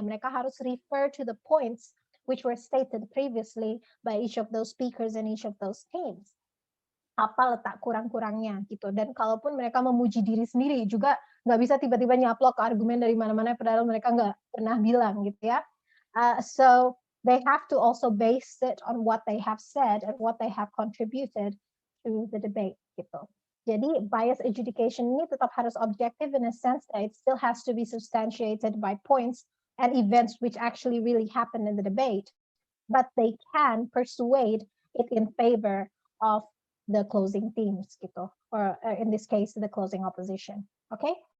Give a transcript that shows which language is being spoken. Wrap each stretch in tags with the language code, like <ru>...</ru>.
<id>Mereka harus</id> <en>refer to the points which were stated previously by each of those speakers and each of those teams.</en> <id>Apa letak kurang-kurangnya gitu. Dan kalaupun mereka memuji diri sendiri juga nggak bisa tiba-tiba nyaplok argumen dari mana-mana padahal mereka nggak pernah bilang gitu ya.</id> <en>So they have to also base it on what they have said and what they have contributed to the debate gitu.</en> <id>Jadi bias adjudication ini tetap harus</id> <en>objective in a sense that it still has to be substantiated by points and events which actually really happened in the debate, but they can persuade it in favor of the closing teams gitu, or in this case the closing opposition. Okay?</en>